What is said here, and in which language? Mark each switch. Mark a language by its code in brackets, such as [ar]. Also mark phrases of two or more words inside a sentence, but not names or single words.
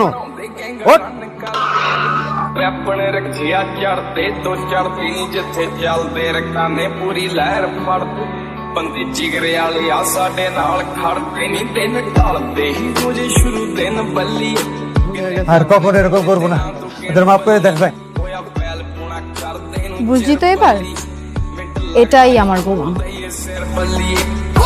[bn] ওঠ। [pa] ਆਪਣੇ ਰੱਖਿਆ ਚੜਦੇ ਤੋਂ ਚੜਦੀ ਨੀ ਜਿੱਥੇ ਚੱਲਦੇ ਰਕਾਨੇ ਪੂਰੀ ਲਹਿਰ ਫੜਦੇ ਬੰਦੇ ਜਿਗਰੇ ਵਾਲੇ ਆ ਸਾਡੇ ਨਾਲ ਖੜਦੇ ਨੀ ਦਿਨ ਢਲਦੇ ਹੀ ਰੋਜ਼ ਸ਼ੁਰੂ ਦਿਨ ਬੱਲੀ [bn] আর কখন এরকম করবো না, ওদের মাফ করে দেখ ভাই। [pa] ਹੋਇਆ ਫੈਲ ਪੁਣਾ ਕਰਦੇ ਨੂੰ [bn] বুঝলি তো এবার, এটাই আমার গোলাম। [pa] ਸਿਰ ਬੱਲੀ